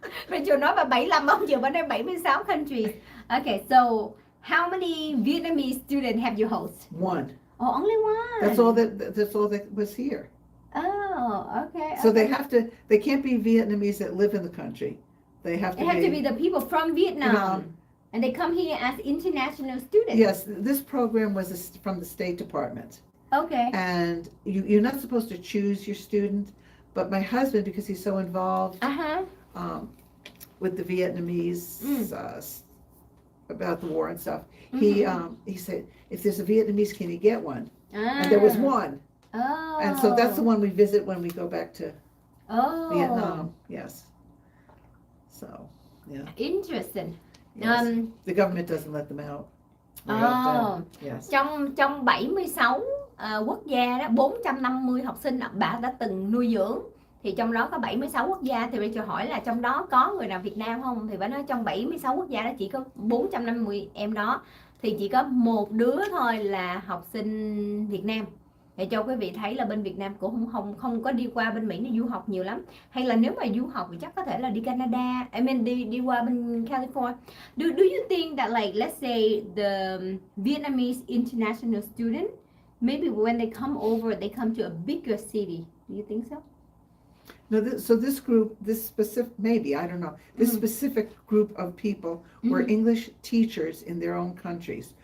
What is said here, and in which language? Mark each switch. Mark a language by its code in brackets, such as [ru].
[vi] Mình chưa nói bà 75 không, giờ bà nói [en] 76 countries. Okay, so how many Vietnamese students have you host? One. Oh, only one. That's all that was here. Oh, okay. So they can't be Vietnamese that live in the country. They have to be the people from Vietnam. And they come here as international students. Yes, this program was from the State Department. Okay. And you're not supposed to choose your student, but my husband, because he's so involved with the Vietnamese about the war and stuff, he said, if there's a Vietnamese, can you get one? And there was one. Oh. And so that's the one we visit when we go back to Vietnam. Yes. So, yeah. Interesting. Yes. The government doesn't let them out. Yes. [vi] Trong 76 quốc gia đó, 450 học sinh bà đã từng nuôi dưỡng. Thì trong đó có 76 quốc gia, thì Rachel hỏi là trong đó có người nào Việt Nam không? Thì bà nói trong 76 quốc gia đó chỉ có 450 em đó, thì chỉ có một đứa thôi là học sinh Việt Nam. Để cho quý vị thấy là bên Việt Nam cũng không có đi qua bên Mỹ để du học nhiều lắm. Hay là nếu mà du học thì chắc có thể là đi Canada, đi qua bên California. [en] Do you think that, like, let's say the Vietnamese international student, maybe when they come over, they come to a bigger city? Do you think so? No, so this group, this specific, maybe, I don't know, this specific group of people were English teachers in their own countries.